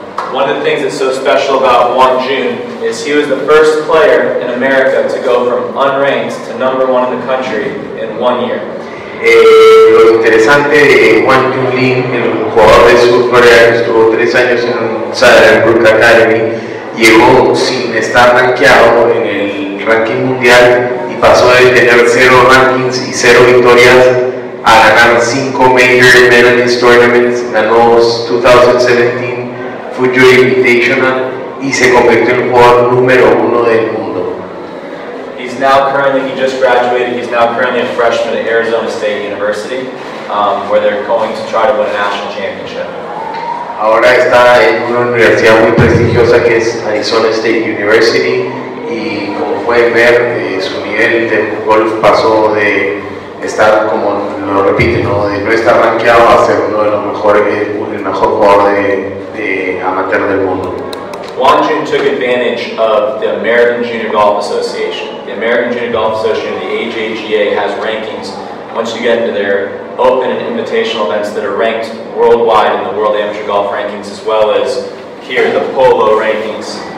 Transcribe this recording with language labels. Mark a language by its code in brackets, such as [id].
[en] One of the things that's so special about Jun is he was the first player in America to go from unranked to #1 in the country in 1 year. [es] Lo interesante de Jun Lee, el jugador de Sur Corea que estuvo 3 años en Saddlebrook Academy, llegó sin estar rankeado en el ranking mundial y pasó de tener 0 rankings y 0 victorias a ganar 5 Major Medalist Tournaments. Ganó 2017 Future Invitational y se convirtió en el jugador #1 del mundo. [en] He just graduated, he's now currently a freshman at Arizona State University, where they're going to try to win a national championship. [es] Ahora está en una universidad muy prestigiosa que es Arizona State University, y como pueden ver, su nivel de golf pasó de estar, como lo repite, ¿no? De no estar rankeado a ser uno de los mejores, el mejor jugador de amateur del mundo. [en] Wanjun took advantage of the American Junior Golf Association. The American Junior Golf Association, the AJGA, has rankings once you get into their open and invitational events that are ranked worldwide in the World Amateur Golf Rankings, as well as here, the Polo rankings.